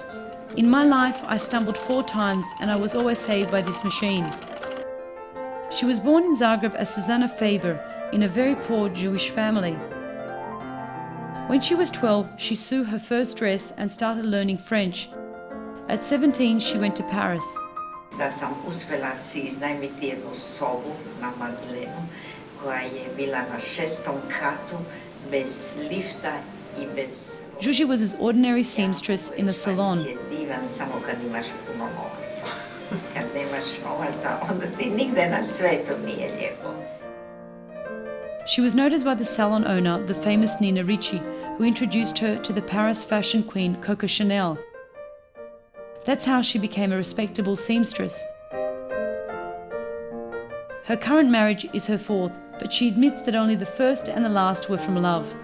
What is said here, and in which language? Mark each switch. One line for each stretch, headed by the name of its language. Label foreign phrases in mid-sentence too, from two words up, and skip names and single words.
English: In my life, I stumbled 4 times and I was always saved by this machine." She was born in Zagreb as Susanna Faber in a very poor Jewish family. When she was 12, she sewed her first dress and started learning French. At 17, she went to Paris.
Croatian: Da sam uspjela si iznajmiti jednu sobu na Madlenu koja je bila na 6. katu bez lifta I bez...
English: Žuži was his ordinary seamstress in a salon.
Croatian: Divan samo kad imaš puno novaca. Kad nemaš novaca, onda ti nigde na svetu nije lijepo.
English: She was noticed by the salon owner, the famous Nina Ricci, who introduced her to the Paris fashion queen Coco Chanel. That's how she became a respectable seamstress. Her current marriage is her 4th, but she admits that only the first and the last were from love.